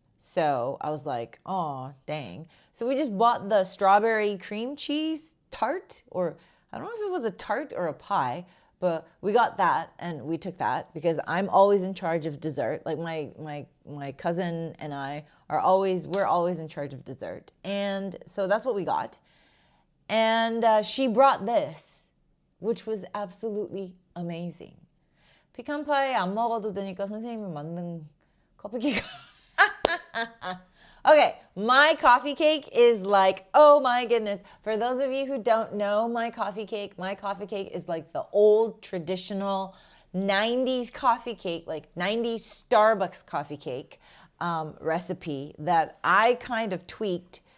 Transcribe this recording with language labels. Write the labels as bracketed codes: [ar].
[en] So I was like, oh, dang. So we just bought the strawberry cream cheese tart, or I don't know if it was a tart or a pie, but we got that and we took that because I'm always in charge of dessert. Like my cousin and I we're always in charge of dessert. And so that's what we got. And she brought this, which was absolutely amazing. [ko] 피칸 파이 안 먹어도 되니까 선생님이 만든 커피 케이크. [en] Okay, my coffee cake is like, oh my goodness. For those of you who don't know my coffee cake is like the old traditional 90s coffee cake, like 90s Starbucks coffee cake recipe that I kind of tweaked.